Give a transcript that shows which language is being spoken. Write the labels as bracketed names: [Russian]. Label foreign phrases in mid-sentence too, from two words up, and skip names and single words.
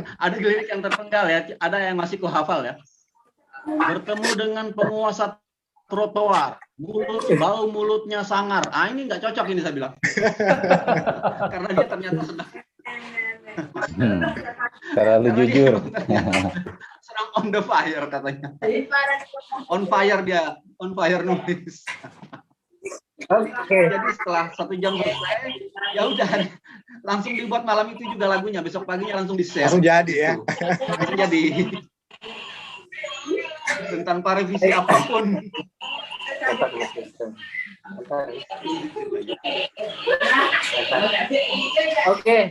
[Indonesian] ada lirik yang terpenggal ya, ada yang masih kuhafal ya. Bertemu dengan penguasa trotoar, bau mulutnya sangar. Ah, ini nggak cocok ini saya bilang, karena dia ternyata sedang Terlalu jujur. sedang [English] on the fire [Indonesian] katanya. [English] On fire [Indonesian] dia, [English] on fire [Indonesian] nulis. Jadi setelah 1 jam selesai, ya udah langsung dibuat malam itu juga lagunya. Besok paginya langsung di-share. Langsung jadi ya. Langsung jadi. Dan tanpa revisi apapun. Oke.